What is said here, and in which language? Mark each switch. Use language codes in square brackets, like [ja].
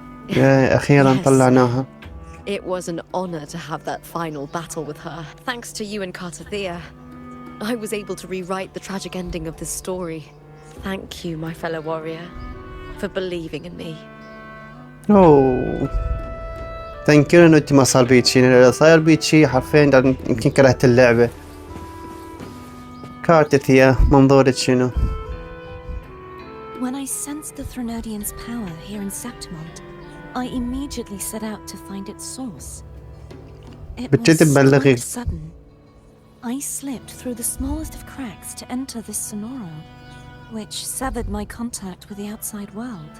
[ar] أخيرا طلعناها. [en] It was an honor to have that final battle with her. Thanks to you and Cartothea, I was able to rewrite the tragic ending of this story. Thank you, my fellow warrior, for believing in me. Thank you [ar] انه انت ما صار بيك شيء، لو صار بيك شيء حرفيا يمكن كرهت اللعبة. كارتثيا منظورك شنو؟ [en] When I sensed the Threnodian's power here in Septimont, I immediately set out to find its source. It was quite sudden. I slipped through the smallest of cracks to enter this Sonoro, which severed my contact with the outside world.